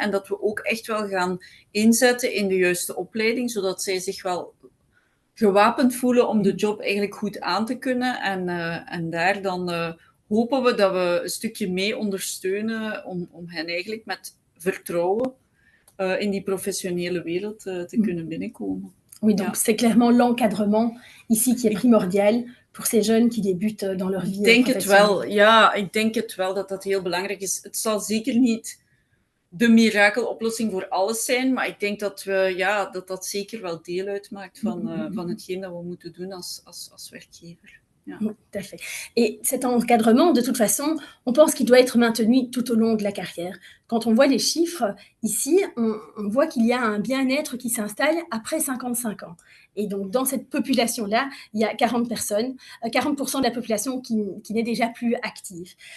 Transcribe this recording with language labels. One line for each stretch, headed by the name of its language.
Dutch: En dat we ook echt wel gaan inzetten in de juiste opleiding, zodat zij zich wel gewapend voelen om de job eigenlijk goed aan te kunnen. En daar dan hopen we dat we een stukje mee ondersteunen om hen eigenlijk met vertrouwen in die professionele wereld te kunnen binnenkomen.
French: Oui, donc c'est clairement l'encadrement ici qui est primordial pour ces jeunes qui débutent dans leur vie professionnelle.
Dutch: Ik denk het wel dat dat heel belangrijk is. Het zal zeker niet de mirakeloplossing voor alles zijn, maar ik denk dat dat zeker wel deel uitmaakt van hetgeen dat we moeten doen als werkgever. Ja.
French: Tout à fait. Et cet encadrement, de toute façon, on pense qu'il doit être maintenu tout au long de la carrière. Quand on voit les chiffres, ici, on voit qu'il y a un bien-être qui s'installe après 55 ans. Et donc, dans cette population-là, il y a 40 personnes, 40% de la population qui n'est déjà plus active.